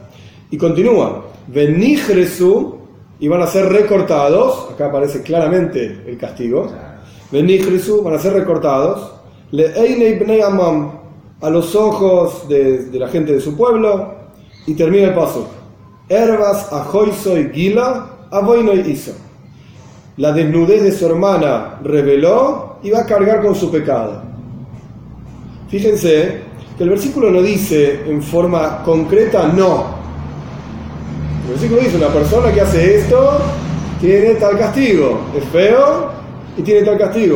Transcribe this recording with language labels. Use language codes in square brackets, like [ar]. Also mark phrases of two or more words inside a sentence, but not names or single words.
[es] Y continúa, Venijresu, y van a ser recortados, acá aparece claramente el castigo, Venijresu, van a ser recortados, [he] לעיני בני עמם, [es] a los ojos de la gente de su pueblo, y termina el paso, [he] ערות אחותו גלה עונו ישא. [es] La desnudez de su hermana reveló y va a cargar con su pecado. Fíjense que el versículo no dice en forma concreta no. El versículo dice, una persona que hace esto tiene tal castigo, es feo y tiene tal castigo.